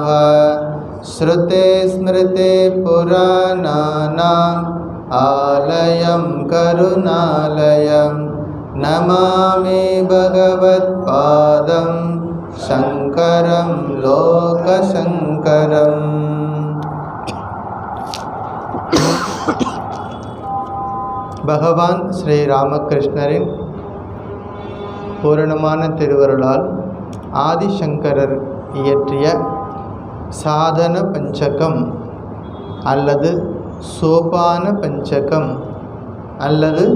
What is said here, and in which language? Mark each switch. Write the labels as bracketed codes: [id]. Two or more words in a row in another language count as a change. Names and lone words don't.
[sa] श्रुते स्मृते पुराणानाम् आलयं करुणालयं नमामि भगवत्पादं शंकरं लोकशंकरम्। [ta] பகவான் ஸ்ரீ ராமகிருஷ்ணரின் பூரணமான திருவருளால் ஆதிசங்கரர் இயற்றிய சாதன பஞ்சகம் அல்லது சோபான பஞ்சகம் அல்லது